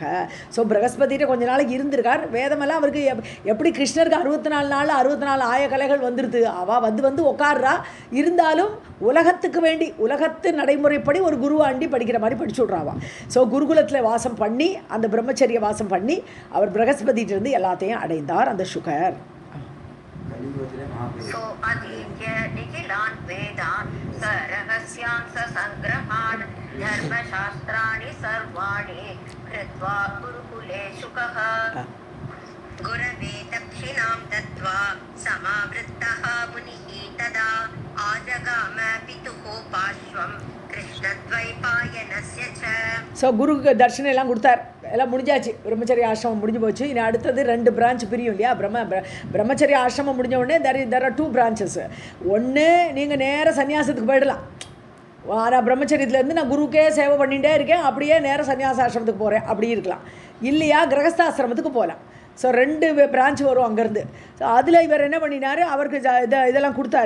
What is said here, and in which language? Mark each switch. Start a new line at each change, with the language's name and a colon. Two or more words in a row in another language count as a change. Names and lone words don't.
Tamil: ஸோ பிரகஸ்பதிட்ட கொஞ்ச நாளைக்கு இருந்திருக்கார். வேதமெல்லாம் அவருக்கு எப்படி கிருஷ்ணருக்கு 64 நாள் 64 ஆயகலைகள் வந்துருது. அவள் வந்து உட்கார்றா. இருந்தாலும் உலகத்துக்கு வேண்டி உலகத்து நடைமுறைப்படி ஒரு குரு ஆண்டி படிக்கிற மாதிரி படிச்சு விட்றாவா. ஸோ குருகுலத்தில் வாசம் பண்ணி அந்த பிரம்மச்சரிய வாசம் பண்ணி அவர் பிரகஸ்பதியிலிருந்து எல்லாத்தையும் அடைந்தார் அந்த சுகர்.
Sanskrit: सो अधीत्य निखिलान् वेदान् स रहस्यान् स सङ्ग्रहान् धर्मशास्त्राणि सर्वाणि कृत्वा गुरुकुले शुकः. गुरवे दक्षिणां दत्त्वा समावृत्तः मुनिः तदा आजगाम पितुः पार्श्वं कृष्णद्वैपायनस्य च.
Tamil: ஸோ குருக்கு தர்ஷனம் எல்லாம் கொடுத்தார். எல்லாம் முடிஞ்சாச்சு. பிரம்மச்சரிய ஆசிரமம் முடிஞ்சு போச்சு. இனி அடுத்தது 2 பிரான்ச் பிரியும் இல்லையா. பிரம்மச்சரிய ஆசிரமம் முடிஞ்ச உடனே
English: there are 2 branches.
Tamil: ஒன்று நீங்கள் நேராக சன்னியாசத்துக்கு போயிடலாம். ஆனால் பிரம்மச்சரியத்துலேருந்து நான் குருக்கே சேவை பண்ணிகிட்டே இருக்கேன், அப்படியே நேராக சன்னியாச ஆசிரமத்துக்கு போகிறேன் அப்படி இருக்கலாம். இல்லையா கிரகஸ்தாசிரமத்துக்கு போகலாம். ஸோ 2 பிரான்ச் வரும் அங்கேருந்து. ஸோ அதில் இவர் என்ன பண்ணினார், அவருக்கு இதெல்லாம் கொடுத்தாரு.